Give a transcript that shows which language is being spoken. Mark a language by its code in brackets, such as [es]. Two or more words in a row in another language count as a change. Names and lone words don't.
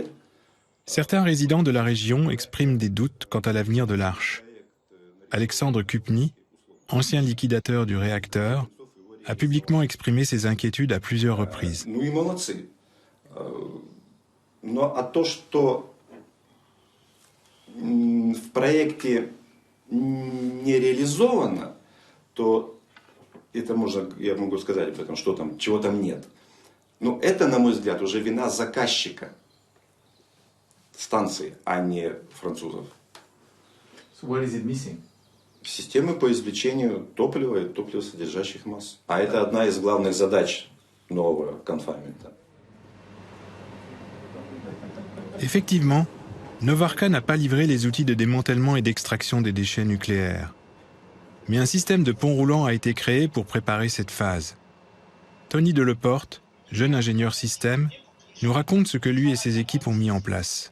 [fr] Certains résidents de la région expriment des doutes quant à l'avenir de l'arche. Alexandre Kupny, ancien liquidateur du réacteur, a publiquement exprimé ses inquiétudes à plusieurs reprises. [ru] Ну и молодцы. Но то, что в проекте не реализовано, то это можно, я могу сказать об этом, что там, чего там нет. Но это, на мой взгляд, уже вина заказчика станции, а не французов. [en] So what is it missing? [ru] Системы по извлечению топлива и топливосодержащих масс. А это одна из главных задач нового конфаймента. [fr] Effectivement, Novarka n'a pas livré les outils de démantèlement et d'extraction des déchets nucléaires. Mais un système de pont roulant a été créé pour préparer cette phase. Tony Deleporte, jeune ingénieur système, nous raconte ce que lui et ses équipes ont mis en place.